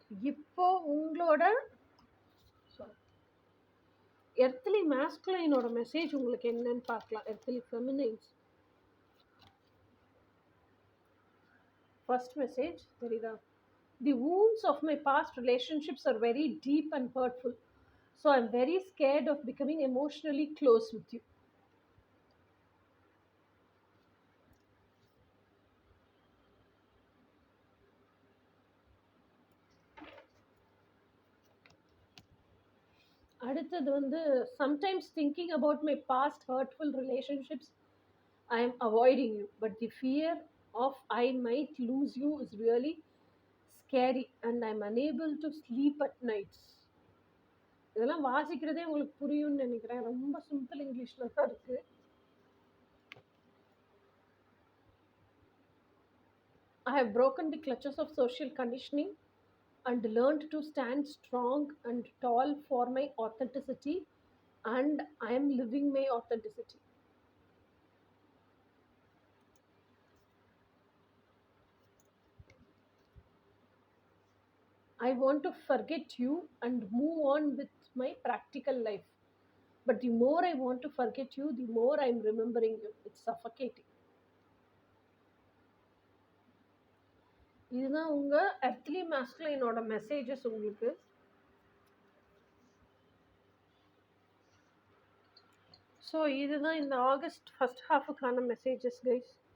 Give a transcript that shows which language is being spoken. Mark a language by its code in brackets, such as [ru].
[ta] இப்போ உங்களோட earthly மாஸ்குலைனோட message உங்களுக்கு என்னன்னு பார்க்கலாம். எர்த்லி ஃபெமினைன்ஸ் ஃபர்ஸ்ட் மெசேஜ் தெரியுதா? [en] The wounds of my past relationships are very deep and hurtful. So I'm very scared of becoming emotionally close with you. [ta] அடுத்தது வந்து [en] sometimes thinking about my past hurtful relationships, I am avoiding you, but the fear of I might lose you is really scary and I'm unable to sleep at nights. [ta] இதெல்லாம் வாசிக்கிறதே உங்களுக்கு புரியும்னு நினைக்கிறேன். ரொம்ப simple இங்கிலீஷ்ல தான் இருக்கு. [en] I have broken the clutches of social conditioning and learned to stand strong and tall for my authenticity, and I am living my authenticity. I want to forget you and move on with my practical life. But the more I want to forget you, the more I'm remembering you. It's suffocating. [ta] இதுதான் உங்க earthly மாஸ்குலைனோட messages உங்களுக்கு. So இதுதான் இந்த August first ஹாஃபுக்கான messages guys.